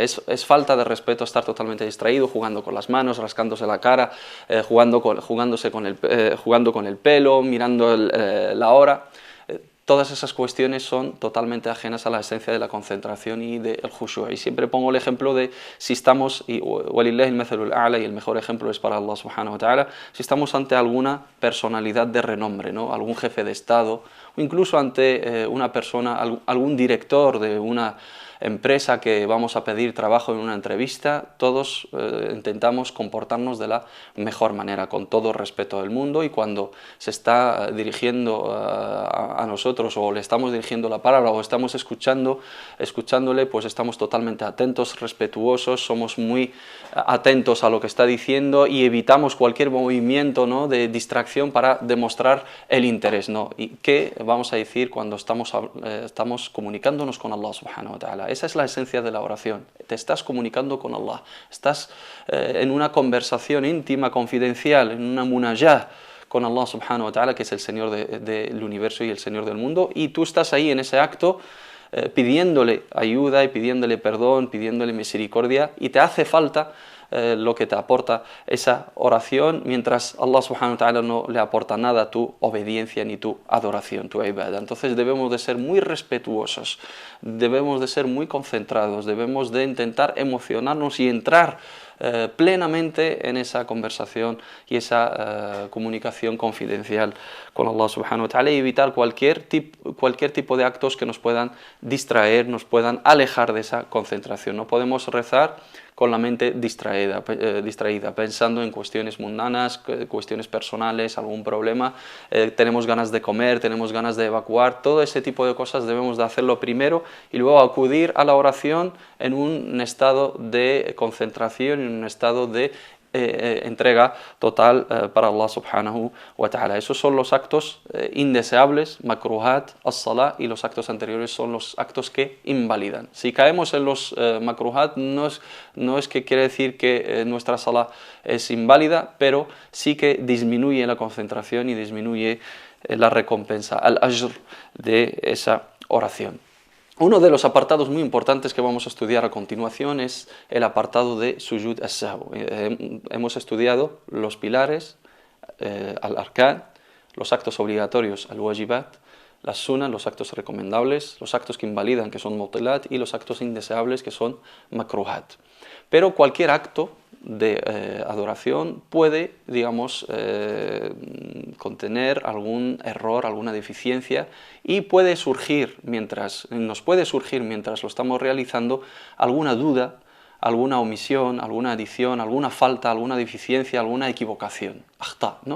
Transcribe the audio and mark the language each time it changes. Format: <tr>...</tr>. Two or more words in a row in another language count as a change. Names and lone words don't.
<es>Es falta de respeto estar totalmente distraído, jugando con las manos, rascándose la cara, jugando con el pelo, mirando la hora. Todas esas cuestiones son totalmente ajenas a la esencia de la concentración y del khushu'. Y siempre pongo el ejemplo de si estamos, y</es> <ar>ولله المثل الأعلى,</ar> <es>y el mejor ejemplo es para</es> <ar>الله سبحانه وتعالى,</ar> <es>si estamos ante alguna personalidad de renombre, ¿no? Algún jefe de Estado, o incluso ante una persona, algún director de una empresa que vamos a pedir trabajo en una entrevista, todos intentamos comportarnos de la mejor manera, con todo respeto del mundo, y cuando se está dirigiendo a nosotros, o le estamos dirigiendo la palabra, o estamos escuchándole, pues estamos totalmente atentos, respetuosos, somos muy atentos a lo que está diciendo y evitamos cualquier movimiento, ¿no?, de distracción para demostrar el interés, ¿no? ¿Y qué vamos a decir cuando estamos comunicándonos con</es> <ar>الله سبحانه وتعالى?</ar> <es>Esa es la esencia de la oración. Te estás comunicando con Allah, estás en una conversación íntima, confidencial, en una munajah con</es> <ar>الله سبحانه وتعالى,</ar> <es>que es el Señor del universo y el Señor del mundo, y tú estás ahí en ese acto pidiéndole ayuda y pidiéndole perdón, pidiéndole misericordia, y te hace falta lo que te aporta esa oración, mientras</es> <ar>الله سبحانه وتعالى</ar> <es>no le aporta nada tu obediencia ni tu adoración, tu ibadah. Entonces debemos de ser muy respetuosos, debemos de ser muy concentrados, debemos de intentar emocionarnos y entrar plenamente en esa conversación y esa comunicación confidencial con</es> <ar>الله سبحانه وتعالى,</ar> <es>y evitar cualquier tipo de actos que nos puedan distraer, nos puedan alejar de esa concentración. No podemos rezar con la mente distraída, pensando en cuestiones mundanas, cuestiones personales, algún problema, tenemos ganas de comer, tenemos ganas de evacuar. Todo ese tipo de cosas debemos de hacerlo primero y luego acudir a la oración en un estado de concentración, en un estado de entrega total para</es> <ar>الله سبحانه وتعالى.</ar> <es>Esos son los actos indeseables,</es> <ar>مكروهات الصلاة,</ar> <es>y los actos anteriores son los actos que invalidan. Si caemos en los makruhat, no es que quiere decir que nuestra salah es inválida, pero sí que disminuye la concentración y disminuye la recompensa, al-ajr, de esa oración. Uno de los apartados muy importantes que vamos a estudiar a continuación es el apartado de</es> <ar>سجود السهو.</ar> <es>Hemos estudiado los pilares, al-arkan, los actos obligatorios, al-wajibat, las sunnah, los actos recomendables, los actos que invalidan, que son mutilat, y los actos indeseables, que son makruhat. Pero cualquier acto de adoración puede, digamos, contener algún error, alguna deficiencia, y nos puede surgir mientras lo estamos realizando alguna duda, alguna omisión, alguna adición, alguna falta, alguna deficiencia, alguna equivocación, akhta, ¿no?</es>